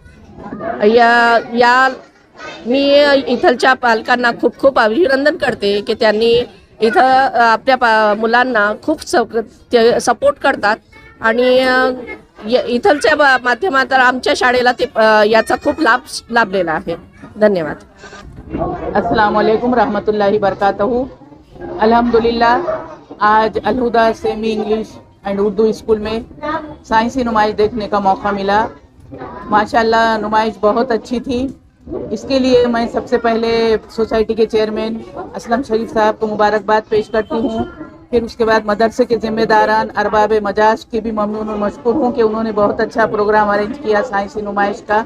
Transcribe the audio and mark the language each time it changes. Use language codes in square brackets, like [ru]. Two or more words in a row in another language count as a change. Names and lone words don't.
[mr] मी इथलच्या पालकांना खूप खूप अभिनंदन करते की त्यांनी इथं आपल्या मुलांना खूप सपोर्ट करतात आणि इथलच्या माध्यमातून आमच्या शाळेला ते याचा खूप लाभ लाभलेला आहे. धन्यवाद. [ar] السلام عليكم ورحمة الله وبركاته. [ur] الحمد للہ آج الہدیٰ سیمی انگلش اینڈ اردو اسکول میں سائنسی نمائش دیکھنے کا موقع ملا. ماشاءاللہ نمائش بہت اچھی تھی۔ اس کے لیے میں سب سے پہلے سوسائٹی کے چیئرمین اسلم شریف صاحب کو مبارکباد پیش کرتی ہوں. پھر اس کے بعد مدرسے کے ذمہ داران ارباب مجاز کے بھی ممنون اور مشکور ہوں کہ انہوں نے بہت اچھا [en] program arrange [ur] کیا سائنسی نمائش کا.